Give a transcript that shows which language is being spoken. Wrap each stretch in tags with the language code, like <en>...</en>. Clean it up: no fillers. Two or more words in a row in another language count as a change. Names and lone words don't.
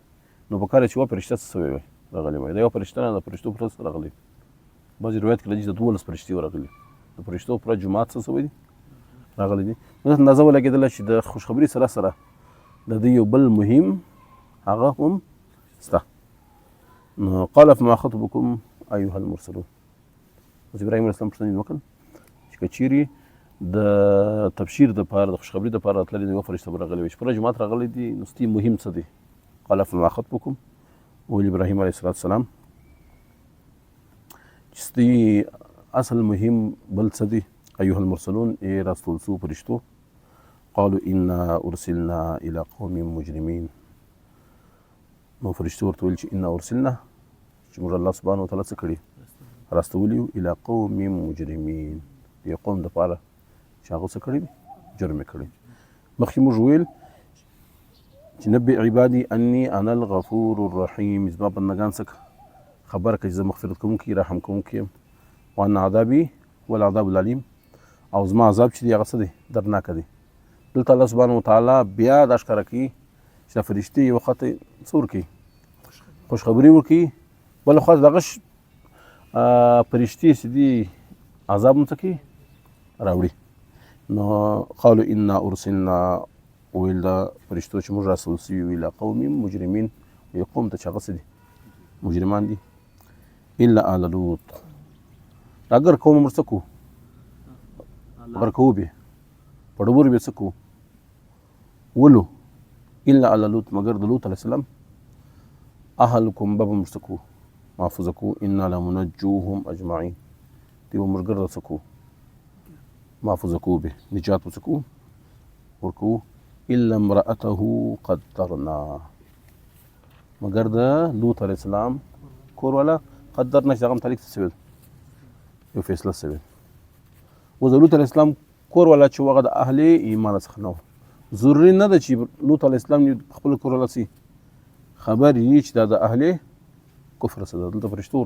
<ps>نو په کار چې یوه فرشته څه سوی وی راغلی وی دا یوه فرشته نه د فرشتو پوره څه راغلی بعضې روایت کې راځي چې 12 فرشتې راغلي د فرشتو پوره جماعت څه سوی دي راغلی دي. نو داسې اندازه ولګېدله چې د خوشخبري سره سره د دوی یو بل مهم هغه هم شته.</ps> <ar>نو قال فما خطبكم ایها المرسلون.</ar> <ps>اوس ابراهیم</ps> <ar>علیه السلام</ar> <ps>پوښتنه وکړل چې که چیرې د تبشیر دپاره د خوشخبري دپاره راتللي د یوه فرشته به راغلي وي چې پوره جماعت راغلی دي نو ستاسې مهم څه دی؟</ps> <ar>قال فما خطبكم</ar> <ps>وویل ابراهیم</ps> <ar>علیه السلام</ar> <ps>چې ستاسې اصل مهم بل څه دی</ps> <ar>ایها المرسلون</ar> <ps>ای راستول شوو فرشتو.</ps> <ar>قالوا انا ارسلنا الى قوم مجرمین.</ar> <ps>نو فرشتو ورته ویل چې</ps> <ar>انا ارسلنا</ar> <ps>چې موږ</ps> <ar>الله سبحانه وتعالی</ar> <ps>څه کړي راستولي یو</ps> <ar>الى قوم مجرمین</ar> <ps>د یو قوم دپاره چې هغه څه کړي دي جرم یې کړی. مخکې موږ ویل چې</ps> <ar>نبئ عبادي اني انا الغفور الرحیم</ar> <ps>زما بندګان څه خبر کړه چې زه مغفرت کوونکی رحم کوونکی یم</ps> <ar>وان عذابي والعذاب العلیم</ar> <ps>او زما عذاب چې دی هغه څه دی دردناکه دی. دلته</ps> <ar>الله سبحانه وتعالی</ar> <ps>بیا دا ښکاره کوي چې دا فرشتې یو وخت څه ورکوي خوشخبري ورکوي بله خوا دغه فرشتې چې دي عذاب هم څه کوي راوړي. نو</ps> <ar>قالوا انا ارسلنا</ar> <ps>ویل دا فرشتو چې موږ راسول سوي وو</ps> <ar>الی قوم مجرمین</ar> <ps>یو قوم ته چې هغه څه دي مجرمان دي</ps> <ar>الا آل لوط</ar> <ps>اگر قوم موږ څه کوو اگر کوو به په ډبرو به څه کوو ولو</ps> <ar>الا آل لوط</ar> <ps>مگر د لوط</ps> <ar>علیه السلام</ar> <ps>اهلکم به موږ څه کوو محفوظه کوو</ps> <ar>انا لمنجوهم اجمعین</ar> <ps>دی به موږ ګرده څه کوو محفوظه کوو به نجات به څه کوو ورکوو</ps> <ar>الا امرأته قدرنا</ar> <ps>مگر د لوط</ps> <ar>علیه السلام</ar> <ps>کور والا قدرنا چې هغه متعلق څه شوی یو فیصله شوې اوس د لوط</ps> <ar>علیه السلام</ar> <ps>کور والا چې هغه د اهل ایمان څخه نه و ضروري نه ده چې لوط</ps> <ar>علیه السلام</ar> <ps>خپل کور والا سي خبر یې چې دا د اهل کفر سره دلته فرشتو ورته</ps>